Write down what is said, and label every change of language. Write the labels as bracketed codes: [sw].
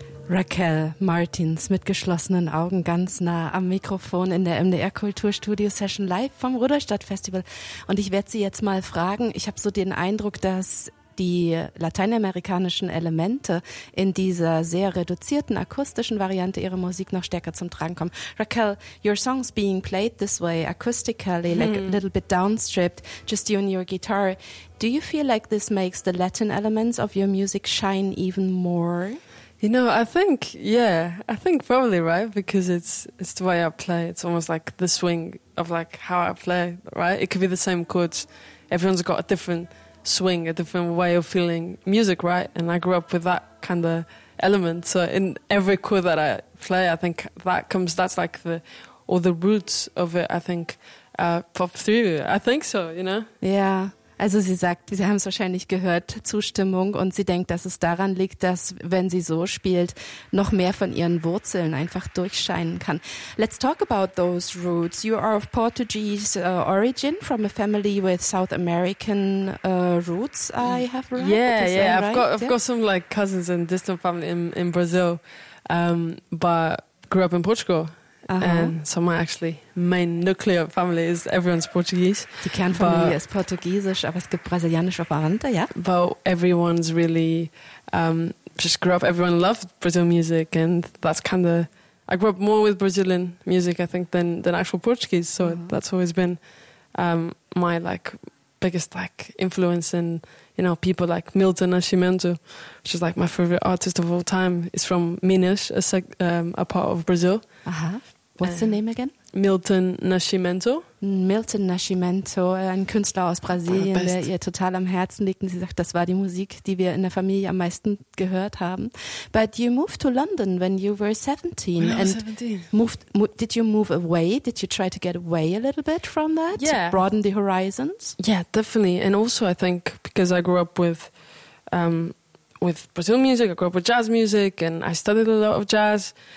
[de] Raquel Martins mit geschlossenen Augen ganz nah am Mikrofon in der MDR Kulturstudio Session live vom Rudolstadt Festival. Und ich werde Sie jetzt mal fragen, ich habe so den Eindruck, dass die lateinamerikanischen Elemente in dieser sehr reduzierten akustischen Variante ihrer Musik noch stärker zum Tragen kommen. [en] Raquel, your songs being played this way, acoustically, like a little bit downstripped, just you and your guitar. Do you feel like this makes the Latin elements of your music shine even more? You know, I think probably right, because it's the way I play. It's almost like the swing of like how I play, right? It could be the same chords. Everyone's got a different swing, a different way of feeling music, right? And I grew up with that kind of element. So in every chord that I play, I think that comes, that's like the roots of it, I think, pop through. I think so, you know? Yeah. [de] Also sie sagt, Sie haben es wahrscheinlich gehört, Zustimmung, und sie denkt, dass es daran liegt, dass, wenn sie so spielt, noch mehr von ihren Wurzeln einfach durchscheinen kann. [en] Let's talk about those roots. You are of Portuguese origin, from a family with South American roots, I have read. I've got some like cousins and distant family in Brazil, but grew up in Portugal. Uh-huh. And so my actually main nuclear family is everyone's Portuguese. [de] Die Kernfamilie ist portugiesisch, aber es gibt brasilianische Verwandte, ja? [en] But everyone's really, just grew up, everyone loved Brazilian music, and that's kind of, I grew up more with Brazilian music, I think, than actual Portuguese, so that's always been my, like, biggest, like, influence. And, you know, people like Milton Nascimento, which is like my favorite artist of all time, is from Minas, a part of Brazil. Uh-huh. What's the name again? Milton Nascimento, [de] ein Künstler aus Brasilien, der ihr total am Herzen liegt. Und sie sagt, das war die Musik, die wir in der Familie am meisten gehört haben. [en] But you moved to London when you were 17. Did you move away? Did you try to get away a little bit from that? Yeah. To broaden the horizons? Yeah, definitely. And also, I think, because I grew up with Brazilian music, I grew up with jazz music, and I studied a lot of jazz.